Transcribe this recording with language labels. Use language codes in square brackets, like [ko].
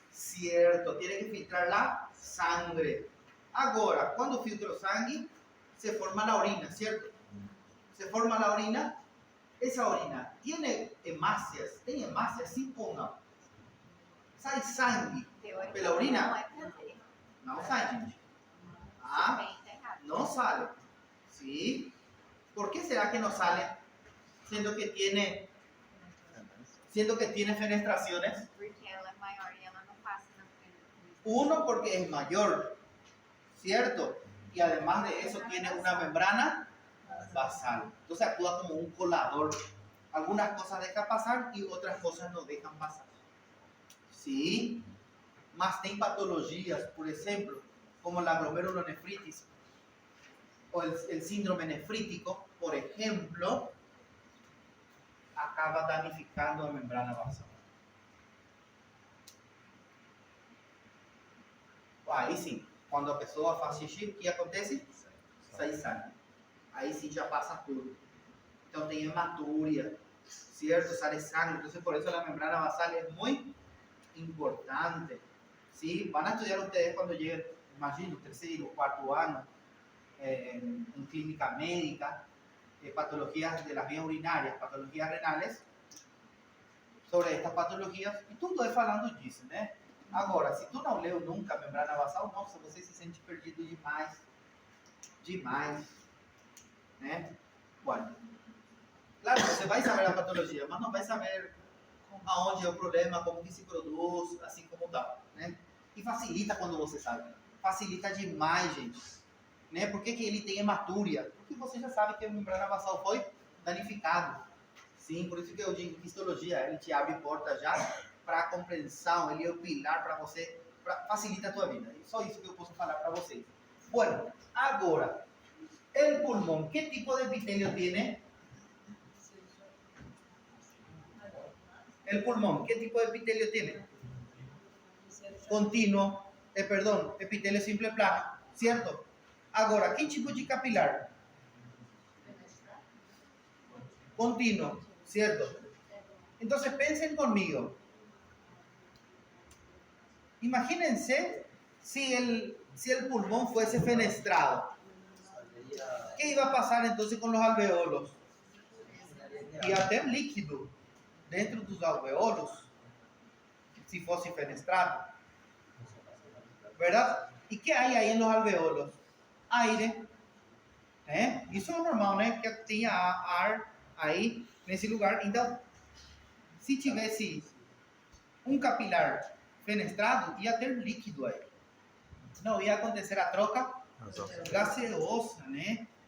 [es] Cierto, tiene que filtrar la sangre. Ahora, cuando filtra sangue, se forma la orina, ¿cierto? Se forma la orina. Esa orina tiene hemácias, [pt] tem hemácias sim ou não? Sai sangue pela orina? Não é fazer. Não sai, gente. Ah, Bem, tá errado. [es] no sale. ¿Sí? ¿Por qué será que no sale? Siendo que tiene fenestraciones. [pt] Porque ela é maior e ela não passa na frente. [es] Uno, porque es mayor, ¿cierto? Y además de eso tiene una membrana basal. Entonces actúa como un colador. Algunas cosas dejan pasar y otras cosas no dejan pasar. ¿Sí? [pt] Mas tem [es] patologías, por ejemplo, como la glomerulonefritis o el síndrome nefrítico, por ejemplo, [pt] acaba danificando a membrana basal. Aí sim, quando a pessoa faz xixi, o que acontece? Sai sangue. Aí sim já passa tudo. Então tem hematúria, [es] ¿cierto? Sale sangue. Entonces por eso la membrana basal es muy importante. ¿Sí? Van a estudiar ustedes cuando lleguen, imagino, tercero, cuarto año, en clínica médica, patologías de las vías urinarias, patologías renales, sobre estas patologias, [pt] e tudo é falando disso, né? Agora, se tu não leu nunca a membrana basal, nossa, você se sente perdido demais. Demais. Né? Bueno, claro, você vai saber a patologia, mas não vai saber aonde é o problema, como que se produz, assim como tal, né? E facilita quando você sabe. Facilita demais, gente. Né? Por que ele tem hematúria? Porque você já sabe que a membrana basal foi danificado. Sim, por isso que eu digo que histologia, ele te abre porta já para a compreensão, ele é o pilar para você, facilita a tua vida. É só isso que eu posso falar para vocês. [es] Bueno, agora, el pulmón, ¿qué tipo de epitelio tiene? El pulmón, ¿qué tipo de epitelio tiene? Continuo, perdón, epitelio simple plano, ¿cierto? [pt] Agora, [es] ¿qué tipo de capilar? Continuo, ¿cierto? Entonces, piensen conmigo. Imagínense si el pulmón fuese fenestrado. ¿Qué iba a pasar entonces con los alveolos? [pt] Ia ter líquido dentro dos alveolos, si fosse fenestrado, [es] ¿verdad? ¿Y qué hay ahí en los alveolos? [pt] Aire, ¿eh? Isso é normal, né? Que tenha ar aí nesse lugar. Então, se tivesse um capilar fenestrado, ia ter líquido aí. Não ia acontecer a troca gaseosa, né?